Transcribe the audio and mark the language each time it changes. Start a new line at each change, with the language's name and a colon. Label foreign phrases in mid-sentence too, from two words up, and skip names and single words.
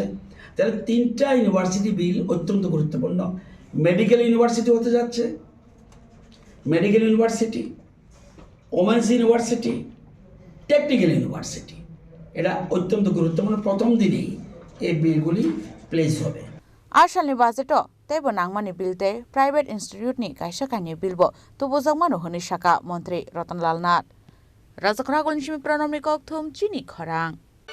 Bangla: তাহলে 3টা
English: university bill
Bangla: অত্যন্ত গুরুত্বপূর্ণ।
English: medical university
Bangla: হতে যাচ্ছে,
English: medical university, women's university, technical university.
Bangla: এটা অত্যন্ত গুরুত্বপূর্ণ। প্রথম দিনেই এই বিলগুলি প্লেস হবে।
Kok Borok: आरसालनि बाजेटो तेबो नांगमानि बिलते
English: private institute
Kok Borok: काइसाकानि बिलबो तुबुजांमानो हनि साका मन्त्री रतनलाल नाथ राजखरा गलनिसिमि प्रणमनि कक्थुम चिनि खरां।